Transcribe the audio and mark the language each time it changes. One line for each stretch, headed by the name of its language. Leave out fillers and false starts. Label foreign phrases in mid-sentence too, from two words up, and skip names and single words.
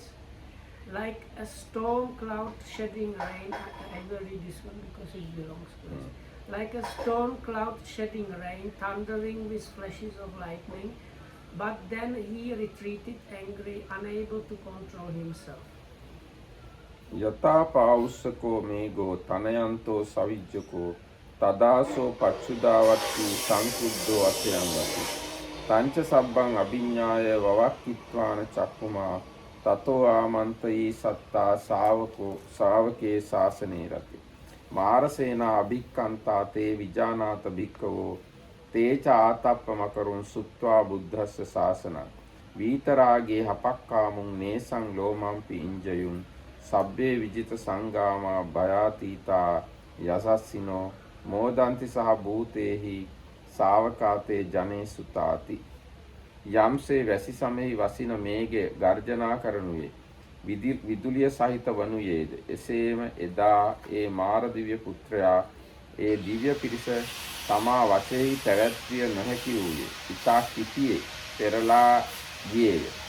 English: Like a storm cloud shedding rain, I will read this one because it belongs to us. Like a storm cloud shedding rain, thundering with flashes of lightning, but then he retreated angry, unable to control himself.
Pali: යතා පාවුස්සකෝ මේගෝ තනයන්තෝ සවිජ්ජකෝ තදාසෝ පච්චුදාවත්ති සංකුද්ධෝ අසයන්වති තංච සබ්බං අභිඤ්ඤාය වවක්කිත්වාන චක්කුමා තතෝ ආමන්තයි සත්තා ශාවකේ ශාසනේ රති මාරසේනා අභික්කන්තා තේ විජානාත භික්ඛවෝ තේච ආතප්පමකරුන් සුත්වා බුද්ධස්ස ශාසනං වීතරාගේ හපක්කාමුන් නේසං ලෝමම්පි ඉංජයුන් සබ්බේ විජිත සංගාමා භයාතීතා යසස්සිනෝ මෝදන්ති සහ භූතේහි සාවකාතේ ජනේ සුතාති.
Sinhala: යම්සේ වැසි සමෙහි වසින මේඝ ගර්ජනා කරනුයේ විදුලිය සහිත වනුයේද එසේම එදා ඒ මාර දිව්‍ය පුත්‍රයා ඒ දිව්‍ය පිරිස තමා වශයෙහි පැවැත්විය නොහැකි වූයේ ඉතා කිතියේ පෙරලා ගියේය.